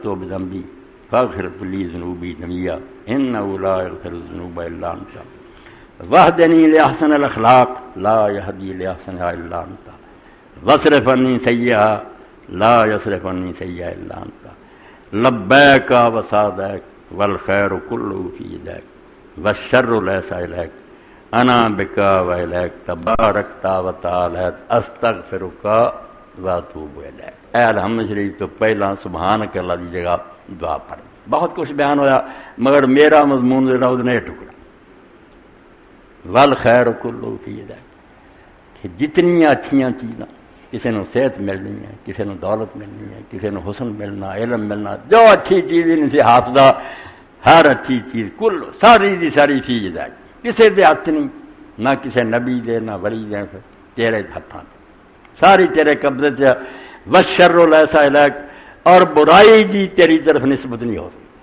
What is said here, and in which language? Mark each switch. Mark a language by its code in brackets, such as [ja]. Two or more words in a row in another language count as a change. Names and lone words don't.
[ar] بذنبی فاغفر لی ذنوبی جميعا انہ لا یغفر الذنوب الا انت واہدنی لاحسن الاخلاق لا یہدی لاحسنها الا انت واصرف عنی سیئہا لا یصرف عنی سیئہا الا انت لبیک وسعدیک والخیر کلہ فی یدیک والشر لیس الیک انا بک والیک تبارکت وتعالیت استغفرک واتوب الیک۔ [pa] اے الحمد شریف تو پہلا [ar] سبحانک اللہ [pa] دی جگہ دعا پڑھ۔ بہت کچھ بیان ہویا مگر میرا مضمون جڑا نے ٹکڑا [ar] والخیر کلہ فی یدیک [pa] کہ جتنی اچھیاں چیزاں کسی نے صحت ملنی ہے، کسی نے دولت ملنی ہے، کسی نے حسن ملنا، علم ملنا، جو اچھی چیز ان سے حافظہ ہر اچھی چیز کل ساری دی ساری [ar] فی یدیک [pa] کسی دے ہاتھ نہیں، نہ کسی نبی دے نہ ولی دے، تیرے ہاتھاں ساری تیرے قبضے سے [ar] والشر لیس الیک [pa] اور برائی جی تیری طرف نسبت نہیں ہو سکتی۔